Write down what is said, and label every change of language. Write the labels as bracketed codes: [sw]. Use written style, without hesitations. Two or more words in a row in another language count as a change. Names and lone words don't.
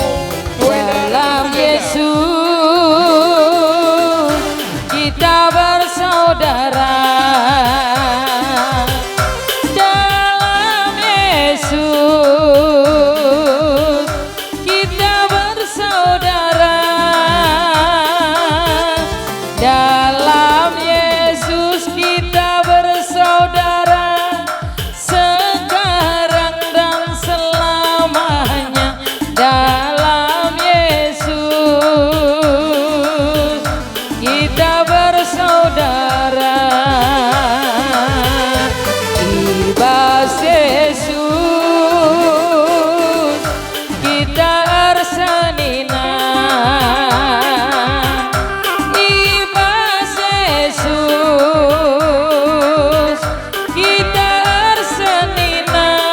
[id] dalam Yesus kita bersaudara, dalam Yesus kita bersaudara, dalam Yesus kita bersaudara sekarang dan selamanya. Dalam Yesus kita bersaudara, [btx] ibas Yesus kita arsanina, ibas Yesus kita arsanina,